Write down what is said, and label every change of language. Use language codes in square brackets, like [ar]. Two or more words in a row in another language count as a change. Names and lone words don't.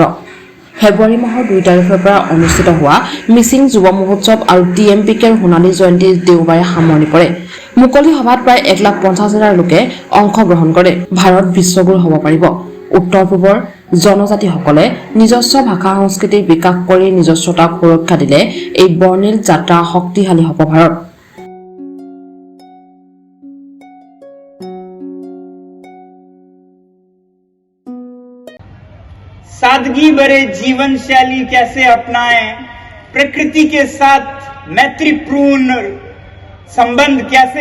[as] ফেব্ৰুৱাৰী মাহৰ 2 তাৰিখৰ পৰা অনুষ্ঠিত হোৱা মিচিং যুৱ মহোৎসৱ আৰু TMPKৰ সোণালী জয়ন্তীৰ দেওবাৰে সামৰণি পৰে। মুকলি সভাত প্ৰায় 1,50,000 লোকে অংশগ্ৰহণ কৰে। ভাৰত বিশ্বগুৰু হ'ব পাৰিব। উত্তৰ পূবৰ জনজাতিসকলে নিজস্ব ভাষা সংস্কৃতিৰ বিকাশ কৰি নিজস্বতাক সুৰক্ষা দিলে এই বৰ্ণিল যাত্ৰা শক্তিশালী হ'ব ভাৰত। [hi] सादगी भरे जीवन शैली कैसे अपनाएं, प्रकृति के साथ मैत्रीपूर्ण संबंध कैसे